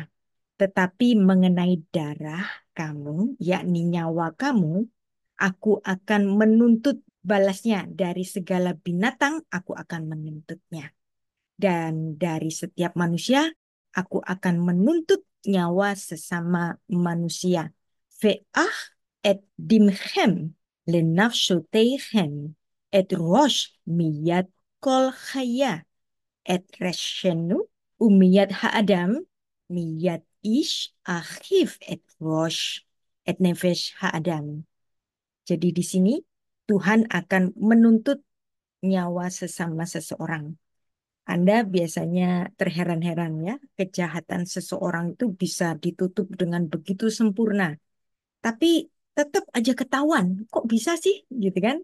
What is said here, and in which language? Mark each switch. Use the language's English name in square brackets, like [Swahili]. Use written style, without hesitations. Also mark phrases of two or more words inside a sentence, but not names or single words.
[Indonesian] Tetapi mengenai darah kamu, yakni nyawa kamu, aku akan menuntut balasnya. Dari segala binatang, aku akan menuntutnya. Dan dari setiap manusia, aku akan menuntut nyawa sesama manusia. [Hebrew] ואך את דמכם לנפשתיכם אדרש מיד כל חיה אדרשנו ומיד האדם מיד איש אחיו אדרש את נפש האדם. [Indonesian] Jadi di sini Tuhan akan menuntut nyawa sesama seseorang. Anda biasanya terheran-heran ya, kejahatan seseorang itu bisa ditutup dengan begitu sempurna. Tapi tetap aja ketahuan, kok bisa sih gitu kan?